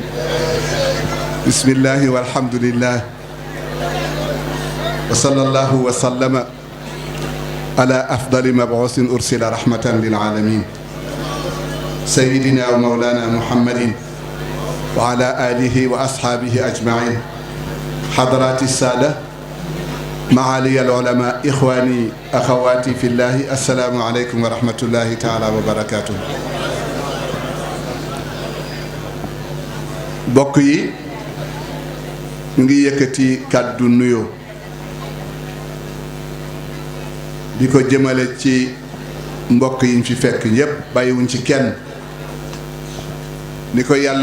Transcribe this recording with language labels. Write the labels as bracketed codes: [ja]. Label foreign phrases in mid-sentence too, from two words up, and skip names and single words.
[ar] بسم الله والحمد لله وصلى الله وسلم على أفضل مبعوث أرسل رحمة للعالمين سيدنا ومولانا محمد وعلى آله وأصحابه أجمعين. حضرات السادة معالي العلماء إخواني أخواتي في الله السلام عليكم ورحمة الله تعالى وبركاته. [wo] mbokk yi ñu ngi yëkkati kàddu nuyoo di ko jëmale ci mbokk yi ñu fi fekk yépp bàyyiwuñ ci kenn ni ko yàlla